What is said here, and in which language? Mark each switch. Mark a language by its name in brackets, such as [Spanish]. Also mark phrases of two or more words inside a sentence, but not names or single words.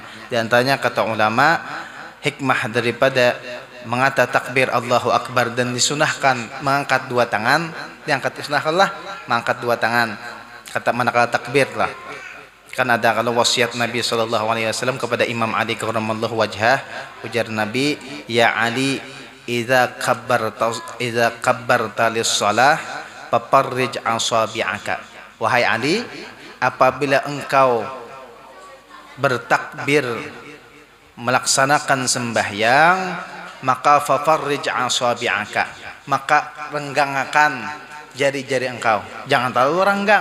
[Banjar] Di antaranya kata ulama hikmah daripada mengata takbir [Arabic] الله أكبر [Banjar] dan disunahkan mengangkat dua tangan, diangkat disunahkanlah mengangkat dua tangan. Kata manakala takbir lah. Kan ada kalau wasiat Nabi SAW kepada Imam Ali [Arabic] كرم الله وجهه, [Banjar] ujar Nabi, [Arabic] يا علي إذا كبرت للصلاة ففرج أصابعك. [Banjar] Wahai Ali, apabila engkau bertakbir melaksanakan sembahyang, maka [Arabic] ففرج أصابعك, [Banjar] maka renggangakan jari-jari engkau, jangan terlalu renggang.